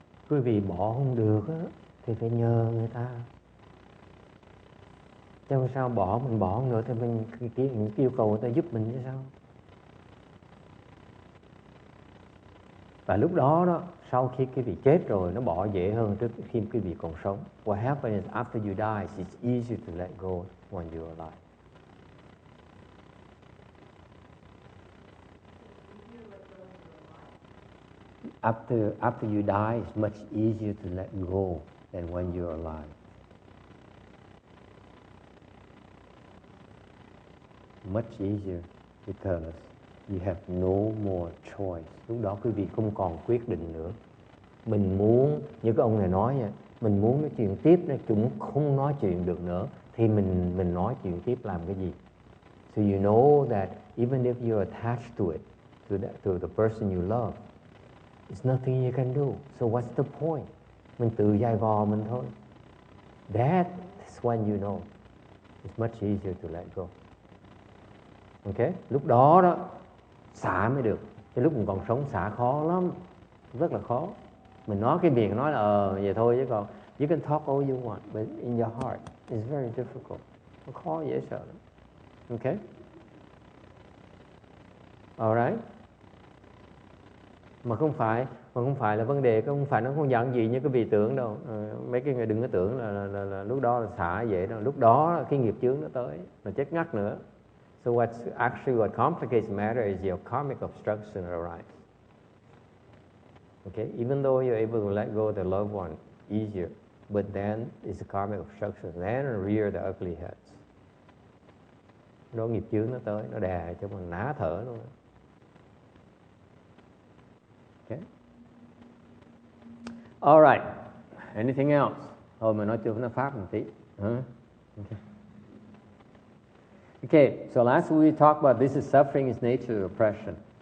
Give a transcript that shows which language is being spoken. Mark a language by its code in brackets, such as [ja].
[vi] Quý vị bỏ không được á, thì phải nhờ người ta. Chứ sao mình bỏ không nữa thì mình yêu cầu người ta giúp mình chứ sao? Và lúc đó sau khi quý vị chết rồi, nó bỏ dễ hơn trước khi quý vị còn sống. [en] What happens is after you die, it's easier to let go when you're alive. After you die, it's much easier to let go than when you're alive. Much easier because you have no more choice. [vi] Lúc đó quý vị không còn quyết định nữa. Mình muốn, như cái ông này nói vậy, mình muốn nói chuyện tiếp, nó cũng không nói chuyện được nữa, thì mình nói chuyện tiếp làm cái gì? [en] So you know that even if you're attached to it, to the person you love, it's nothing you can do. So what's the point? [vi] Mình tự dai vò mình thôi. [en] That is when you know it's much easier to let go. [vi] Okay? Lúc đó xả mới được. Cái lúc mình còn sống xả khó lắm, rất là khó. Mình nói cái miệng nói là vậy thôi, chứ còn [en] you can talk all you want, but in your heart it's very difficult. [vi] Nó khó dễ sợ lắm. Okay? [en] Alright? [vi] Mà không phải là vấn đề, không phải nó không giản dị như cái vị tưởng đâu. Mấy cái người đừng có tưởng là lúc đó là xả dễ đâu. Lúc đó cái nghiệp chướng nó tới, là chết ngắt nữa. [en] So what complicates the matter is your karmic obstruction arises. Okay, even though you're able to let go the loved one easier, but then it's a karmic obstruction. Then rear the ugly heads. [vi] Đó nghiệp chướng nó tới, nó đè cho mình ná thở luôn. [en] Okay. All right. Anything else? [vi] Thôi mà nói chưa nó phát một tí. [en] Okay. Okay, so last we talked about this is suffering is nature of oppression.